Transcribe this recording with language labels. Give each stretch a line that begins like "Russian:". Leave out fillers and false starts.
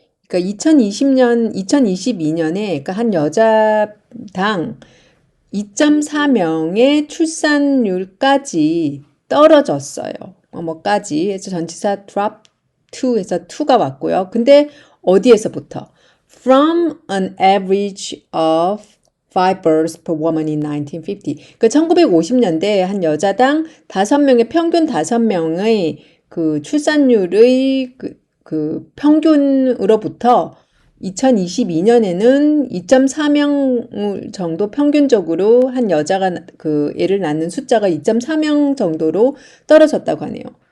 Korean: 그러니까 2022년에 그러니까 한 여자당 2.4명의 출산율까지 떨어졌어요. 뭐뭐까지 해서 전치사 drop to 해서 to가 왔고요. 근데 어디에서부터?
English: From an average of 5 births per woman in 1950.
Korean: 그 1950년대 한 여자당 5명의 평균 5명의 그 출산율의 그 평균으로부터 2022년에는 2.4명 정도 평균적으로 한 여자가 그 애를 낳는 숫자가 2.4명 정도로 떨어졌다고 하네요.